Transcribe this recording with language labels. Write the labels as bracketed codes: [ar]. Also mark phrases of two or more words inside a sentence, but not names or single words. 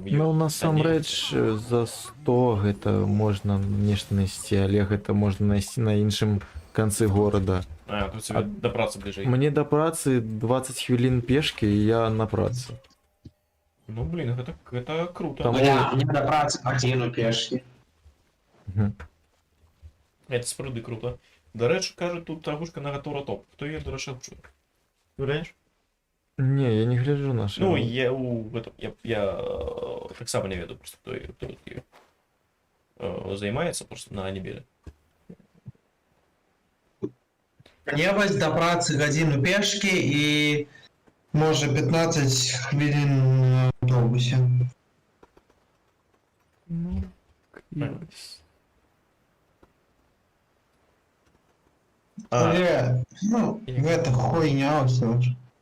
[be] Ну, насамрэч, за 100 гэта можна нешта найсці, але гэта можна найсці на іншым канцы горада. А, тут тебе да працы бліжэй. Мне да працы 20 хвілін пешкі, і я на працы. Ну, блин, гэта круто. Там- Бля, мне да працы гадзіну пешкі. [uk] Это справді круто. До речі, кажуть, тут агушка на Гатора топ. Хто її, до речі, гучує? Уявляєш? [be] Не, я не гляджу наши. [ru] Ну, я у этом, [uk] я так само не веду, просто хто її займається просто на анімелі. [be] Мне вось да працы гадзіну пешкі і можа 15 хвілін на аўтобусе. Ну, ёсь. Але, ну, гэта хуйня ўсё ж.